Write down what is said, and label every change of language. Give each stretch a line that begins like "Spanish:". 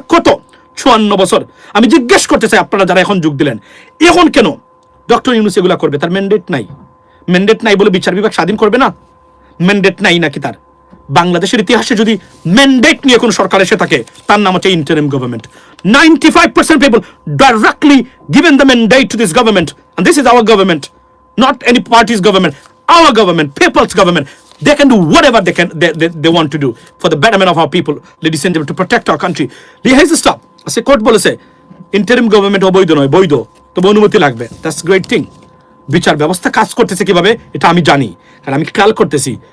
Bangla: আর কত 54 বছর। আমি জিজ্ঞেস করতে চাই, আপনারা যারা এখন যোগ দিলেন, এখন কেন ডক্টর ইউনূস এগুলা করবে? তার ম্যান্ডেট নাই। ম্যান্ডেট নাই বলে বিচার বিভাগ স্বাধীন করবে না? ম্যান্ডেট নাই নাকি তার? বাংলাদেশের ইতিহাসে যদি ম্যান্ডেট নিয়ে কোন সরকার এসে থাকে, তার নাম হচ্ছে interim government.
English: 95% people directly given the mandate to this government, and this is our government, not any party's government, our government, people's government. They can do whatever they want to do for the betterment of our people, ladies and gentlemen, to protect our country. Here's the stop. As a court
Bangla: বলেছে interim government অবৈধ নয়, বৈধ, তবে অনুমতি লাগবে।
English: That's great thing.
Bangla: বিচার ব্যবস্থা কাজ করতেছে কিভাবে এটা আমি জানি, কারণ আমি খেয়াল করতেছি।